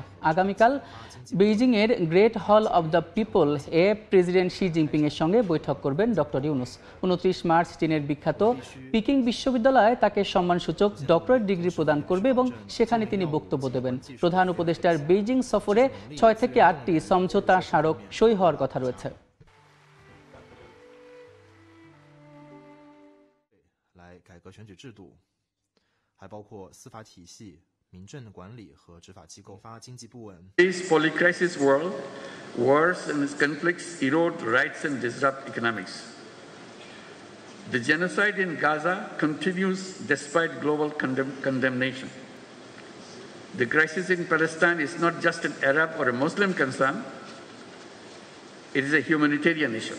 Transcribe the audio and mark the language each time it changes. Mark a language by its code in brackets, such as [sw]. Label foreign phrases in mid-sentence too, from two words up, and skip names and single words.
[bn] আগামীকাল বেইজিংয়ের গ্রেট হল অব দ্য পিপল এ প্রেসিডেন্ট শি জিনপিংয়ের সঙ্গে বৈঠক করবেন ডক্টর ইউনূস। 29 মার্চ চীনের বিখ্যাত পিকিং বিশ্ববিদ্যালয়ে তাকে সম্মানসূচক [en] doctorate degree [bn] প্রদান করবে এবং সেখানে তিনি বক্তব্য দেবেন। প্রধান উপদেষ্টার বেইজিং সফরে 6 থেকে 8টি সমঝোতা স্মারক সই হওয়ার কথা রয়েছে। [zh] 来改革选举制度，还包括司法体系、民政管理和执法机构。发经济不稳。 [en] Today's polycrisis world, wars and conflicts erode rights and disrupt economics. The genocide in Gaza continues despite global condemnation. The crisis in Palestine is not just an Arab or a Muslim concern, it is a humanitarian issue.